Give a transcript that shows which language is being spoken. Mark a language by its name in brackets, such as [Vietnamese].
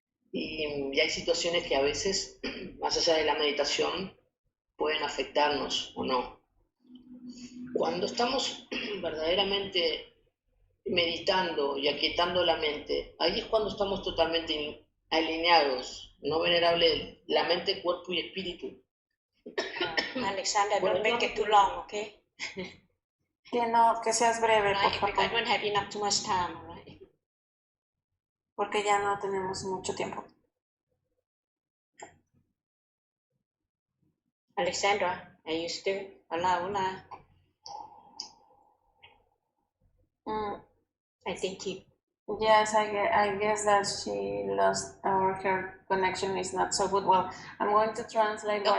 [Spanish] Y hay situaciones que a veces, más allá de la meditación, pueden afectarnos o no. Cuando estamos verdaderamente meditando y aquietando la mente, ahí es cuando estamos totalmente alineados, ¿no, venerable? La mente, cuerpo y espíritu. [English] Alexander, don't make it too long, okay? [Spanish] Que seas breve, por [English] Right, because I [Spanish] favor, [English] don't have enough too much time, right? [Spanish] porque ya no tenemos mucho tiempo. [English] Alexandra, are you still? [Spanish] Hola, hola. [English] I think he. Yes, I guess that she lost or her connection is not so good. Well, I'm going to translate what